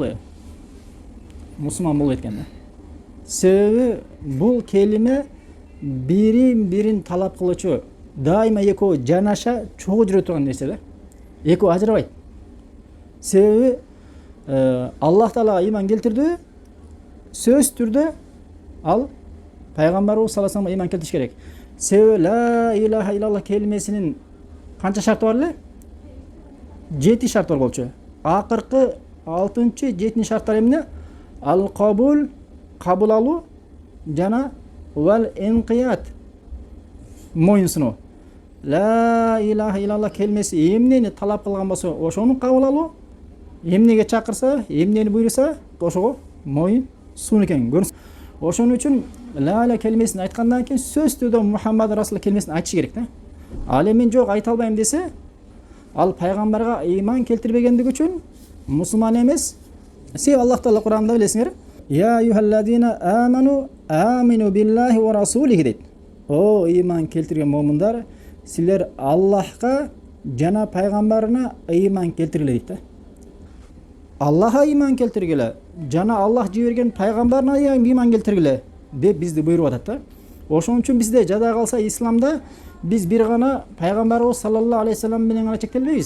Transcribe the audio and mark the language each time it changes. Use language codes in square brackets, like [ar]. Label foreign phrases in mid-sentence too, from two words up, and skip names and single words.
[ky] Мусулман болбойт экен да. Себеби бул келиме бирин талап кылуучу, дайыма экөө жанаша чогуу жүрө турган нерсе да. Экөө ажырабайт. Себеби Аллах Таалага ыйман келтирди, сөз түрдө ал пайгамбарыбыз [ar] صلى الله عليه [ky] вассаламга ыйман келтириш керек. Себеби [ar] لا إله إلا الله [ky] келимесинин канча шарты бар эле? 7 шарт бар болчу. Акыркы 6-чы, 7-чи шарттар эмне? Ал кабул, кабыл алуу жана [ar] والانقياد, [ky] моюнсунуу. [ar] لا إله إلا الله [ky] келмеси эмнени талап кылган болсо, ошону кабыл алуу, эмнеге чакырса, эмнени буйруса, ошого моюнсунуу экен. Ошон үчүн [ar] لا إله [ky] келмесин айткандан кийин сөз түрдө [ar] محمد رسول [ky] келмесин айтыш керек да. Ал эми жок айта албайм десе, ал пайгамбарга ыйман келтирбегендиги үчүн мусулман эмес. Себеби Аллах Таала Кур'анда билесиңер, [ar] يا أيها الذين آمنوا آمنوا بالله ورسوله [ky] дейт. О ыйман келтирген момундар, силер Аллахка жана пайгамбарына ыйман келтиргиле дейт да. Аллаха ыйман келтиргиле, жана Аллах жиберген пайгамбарына ыйман келтиргиле деп бизди буйруп атат да. Ошон үчүн бизде жада калса исламда биз бир гана пайгамбарыбыз [ar] صلى الله عليه وسلم [ky] менен гана чектелбейбиз.